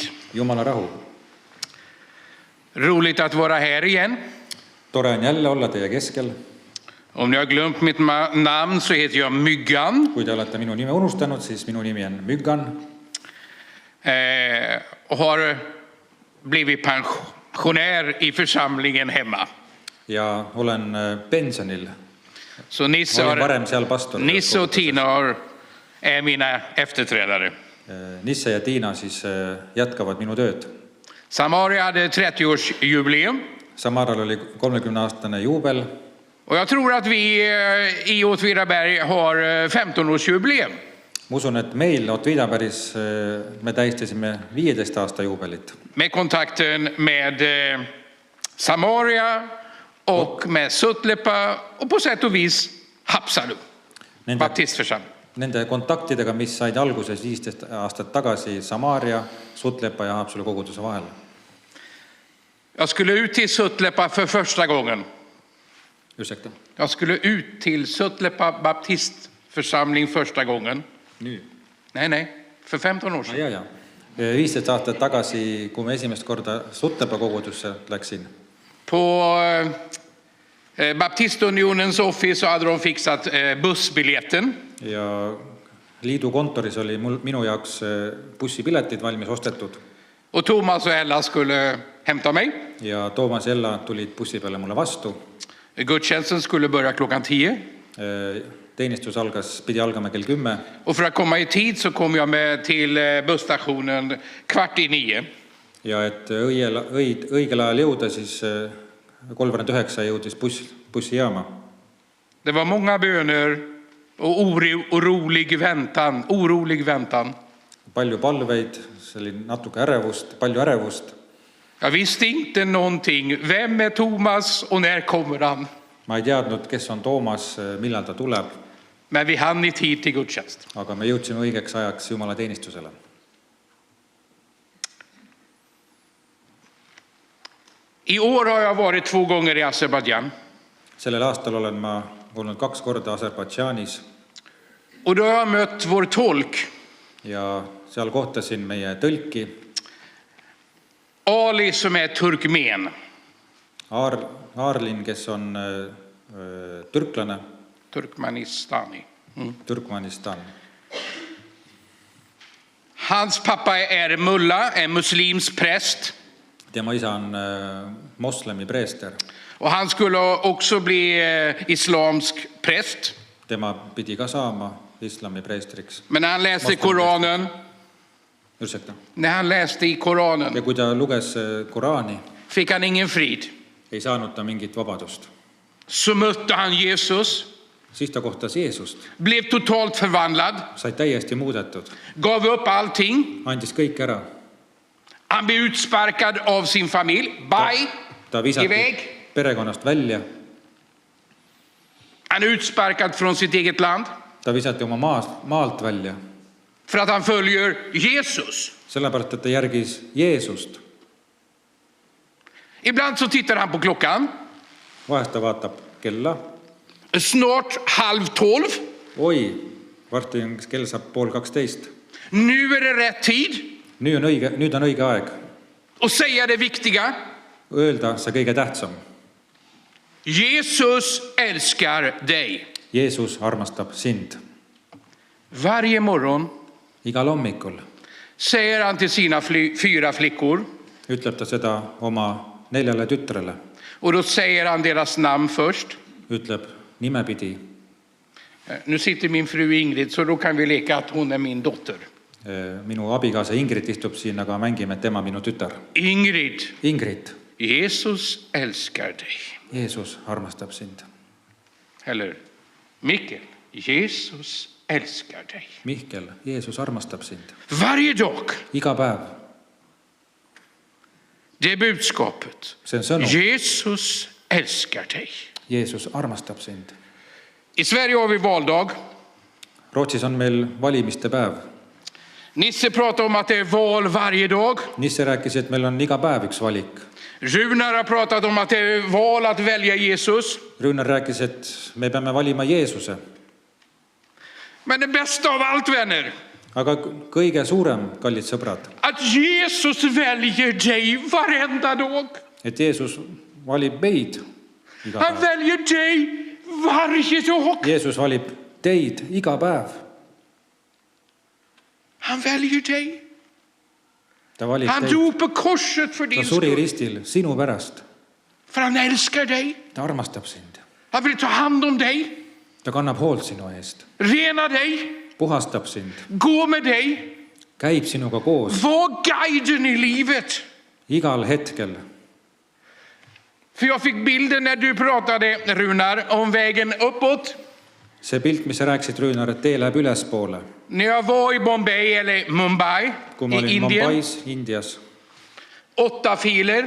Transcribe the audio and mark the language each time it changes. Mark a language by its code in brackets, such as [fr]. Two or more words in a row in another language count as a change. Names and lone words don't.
[et] Jumala rahu. [sv] Roligt att vara här igen. [et] Tore on jälle olla teie keskel. [sv] Om ni har glömt mitt namn så heter jag Myggan. [et] Kui te olete minu nime unustanud, siis minu nimi on Myggan. [sv] Och har blivit pensionär i församlingen hemma. [et] Ja olen pensionil. [sv] Så [et] Olin varem seal pastor. [sv] Nisse och Tina är mina efterträdare. [et] Nisse ja Tiina siis jätkavad minu tööd. [sv] Samaria hade 30-årsjubileum. [et] Samaral oli 30-aastane juubel. [sv] Och jag tror att vi i Åtvidaberg har 15-årsjubileum. [et] Ma usun, et meil Åtvidabergis me tähistasime 15 aasta juubelit. [sv] Med kontakten med Samaria och med Suttlepa och på sätt och vis Haapsalu baptistförsamling. [et] Nende kontaktidega, mis said alguses 15 aastat tagasi Samaria, Suttlepa ja Haapsalu koguduse vahel. [sv] Jag skulle ut till Suttlepa för första gången. Ursäkta. Jag skulle ut till Suttlepa baptistförsamling första gången. Nu. Nej, för 15 år sedan. Ja. [et] 15 aastat tagasi, kui me esimest korda Suttlepa kogudusse läksin. [sv] På Baptistunionens office så hade de fixat bussbiljetten. [et] Ja liidu kontoris oli minu jaoks bussipiletid valmis ostetud. [sv] Och Thomas och Ella skulle hämta mig. [et] Ja Toomas ja Ella tulid bussi peale mulle vastu. [sv] Gudstjänsten skulle börja klockan 10. [et] Teenistus pidi algama kell 10. [sv] Och för att komma i tid så kom jag med till busstationen 8:15. [et] Ja et õigel ajal jõuda, siis 8:45 jõudis bussijaama. [sv] Det var många böner och orolig väntan. [et] Palju palveid, see oli natuke ärevust, palju ärevust. [sv] Jag visste inte någonting. Vem är Thomas och när kommer han? [et] Ma ei teadnud, kes on Toomas, millal ta tuleb. [sv] Men vi hann i tid till gudstjänst. [et] Aga me jõudsime õigeks ajaks Jumala teenistusele. [sv] I år har jag varit 2 gånger i Azerbaijan. [et] Sellel aastal olen ma olnud 2 korda Aserbaidžaanis. [sv] Och då har jag mött vår tolk. [et] Ja seal kohtasin meie tõlki. [sv] Ali som är turkmen. [et] Arlin, kes on türklane. Turkmenistani. Turkmenistan. [sv] Hans pappa är mulla, en muslims präst. [et] Tema isa on moslemi preester. [sv] Och han skulle också bli islamsk präst. [et] Tema pidi ka saama islami preestriks. [sv] Men när han läste Koranen, Ursäkta. när han läste i Koranen, [et] Ja kui ta luges Koraani, [sv] fick han ingen frid. [et] ei saanud ta mingit vabadust. [sv] Så mötte han Jesus, [et] Siis ta kohtas Jeesust. [sv] blev totalt förvandlad, [et] Sai täiesti muudetud. [sv] gav upp allting. [et] Andis kõik ära. [sv] Han blev utsparkad av sin familj. Bye. [et] Ta visati [sv] Iväg. [et] perekonnast välja. [sv] Han är utsparkad från sitt eget land. [et] Ta visati oma maalt välja. [sv] För att han följer Jesus. [et] Sellepärast, et ta järgis Jeesust. [sv] Ibland så tittar han på klockan. [et] Vahest ta vaatab kella. [sv] Snart 11:30. [et] Oi, varsti kell saab 11:30. [sv] Nu är det rätt tid. [et] Nüüd on õige aeg. [sv] Och säga det viktiga. [et] Öelda see kõige tähtsam. [sv] Jesus älskar dig. [et] Jeesus armastab sind. [sv] Varje morgon [et] Igal hommikul [sv] säger han till sina 4 flickor. [et] ütleb ta seda oma 4 tütrele. [sv] Och då säger han deras namn först. [et] Ütleb nimepidi. [sv] Nu sitter min fru Ingrid, så då kan vi leka att hon är min dotter. [et] Minu abikaasa Ingrid istub siin, aga mängime, et tema minu tütar. [sv] Ingrid, Jesus älskar dig. [et] Jeesus armastab sind. [sv] Eller Mikkel, Jesus älskar dig. [et] Mihkel, Jeesus armastab sind. [sv] Varje dag. [et] Iga päev. [sv] Det är budskapet. [et] see on sõnum. [sv] Jesus älskar dig. [et] Jeesus armastab sind. [sv] I Sverige har vi valdag. [et] Rootsis on meil valimiste päev. [sv] Nisse pratar om att det är val varje dag. [et] Nisse rääkis, et meil on iga päev üks valik. [sv] Runar har pratat om att det är val att välja Jesus. [et] Runar rääkis, et me peame valima Jeesuse. [sv] Men det bästa av allt, vänner, [et] Aga kõige suurem, kallid sõbrad, [sv] att Jesus väljer dig varenda dag. [et] et Jeesus valib meid iga [sv] Han [et] päev. [sv] väljer dig varje dag. [et] Jeesus valib teid iga päev. [sv] Han väljer dig. [et] Ta valib [sv] Han [et] teid. [sv] dog på korset för [et] Ta [sv] din [et] suri [sv] skull. [et] ristil sinu pärast. [sv] För han älskar dig. [et] Ta armastab sind. [sv] Han vill ta hand om dig. [et] Ta kannab hoolt sinu eest. [sv] Rena dig. [et] Puhastab sind. [sv] Gå med dig. [et] Käib sinuga koos [sv] Var guiden i livet. [et] igal hetkel. [sv] För jag fick bilden när du pratade, Runar, om vägen uppåt. [et] See pilt, mis sa rääkisid, Rüünar, et tee läheb ülespoole. [sv] När jag var i Bombay eller Mumbai [et] Kui ma [sv] i [et] olin [sv] Indien. [et] Mumbais, Indias, [sv] 8 filer.